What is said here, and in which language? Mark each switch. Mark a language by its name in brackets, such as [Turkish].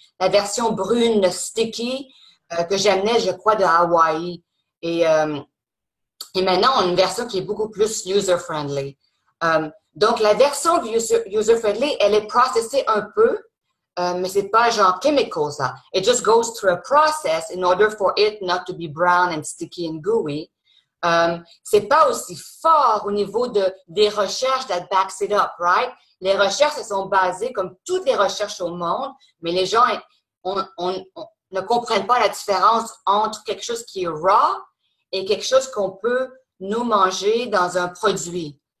[French] La version brune, sticky, que j'amenais, je crois, de Hawaï. Et maintenant, on a une version qui est beaucoup plus user-friendly. Donc, la version user-friendly, elle est processée un peu mais c'est pas genre chemicals, là. [English] It just goes through a process in order for it not to be brown and sticky and gooey. [French] C'est pas aussi fort au niveau des recherches [English] that backs it up, right? [French] Les recherches, elles sont basées comme toutes les recherches au monde, mais les gens ne comprennent pas la différence entre quelque chose qui est raw et quelque chose qu'on peut nous manger dans un produit.